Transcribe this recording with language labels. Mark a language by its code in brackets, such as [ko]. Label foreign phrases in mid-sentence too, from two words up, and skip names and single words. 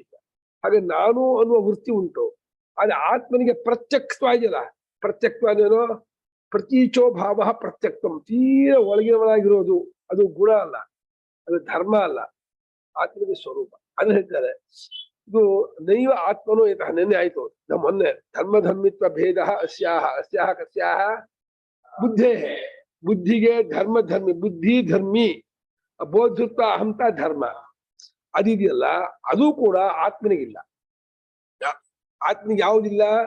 [kn] ಹಾಗೆ ನಾನು ಅನ್ನುವ ವೃತ್ತಿ ಉಂಟು. ಅದು ಆತ್ಮನಿಗೆ ಪ್ರತ್ಯಕ್ತ್ವ ಇದೆಯಲ್ಲ, ಪ್ರತ್ಯಕ್ತ್ವ ಅದೇನೋ [sa] ಪ್ರತೀಚೋ ಭಾವ ಪ್ರತ್ಯಕ್ತಂ, [kn] ತೀರ ಒಳಗಿನವನಾಗಿರೋದು. ಅದು ಗುಣ ಅಲ್ಲ, ಅದು ಧರ್ಮ ಅಲ್ಲ, ಆತ್ಮನಿಗೆ ಸ್ವರೂಪ. ಅದು ಹೇಳ್ತಾರೆ. ಇದು [sa] ನೈವ ಆತ್ಮನೋ ಯತಃ. [kn] ನೆನ್ನೆ ಆಯ್ತು ನಮ್ಮ ಮೊನ್ನೆ. [sa] ಧರ್ಮಧರ್ಮಿತ್ವ ಭೇದ ಅಸ್ಯಾಹ ಕಸ್ಯಾಹ ಬುದ್ಧೇ. [kn] ಬುದ್ಧಿಗೆ ಧರ್ಮಧರ್ಮಿ, ಬುದ್ಧಿ ಧರ್ಮಿ, ಬೋಧೃತ್ವ ಅಹಂತ ಧರ್ಮ ಅದಿದೆಯಲ್ಲ, ಅದು ಕೂಡ ಆತ್ಮನಿಗಿಲ್ಲ. ಆತ್ಮನಿಗೆ ಯಾವುದಿಲ್ಲ?